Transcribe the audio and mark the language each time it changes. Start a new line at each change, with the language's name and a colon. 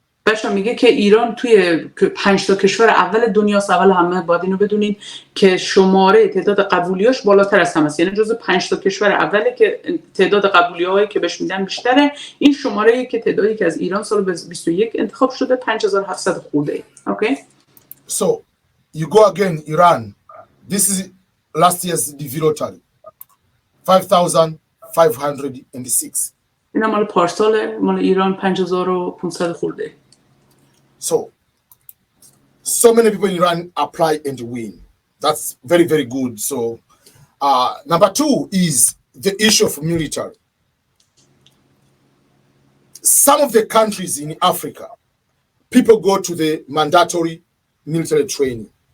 Persian: بچه‌ها میگه که ایران توی 5 تا کشور اول دنیاست. اول همه باید اینو بدونین که شماره تعداد قبولیاش بالاتر از همه است. یعنی جزو 5 تا کشور اوله که تعداد قبولی‌هایی که بهش میدن بیشتره. این شماره‌ای که تعدادی که از ایران سال 21 انتخاب شده 5700 خورده.
English: Okay? So you go again Iran. This is last year's DV lottery. 5,506.
Persian: اینا مال پارسال، مال ایران 5500 خورده.
English: So many people in Iran apply and win. That's very, very good. So number 2 is the issue of military. Some of the countries in Africa, people go to the mandatory military training.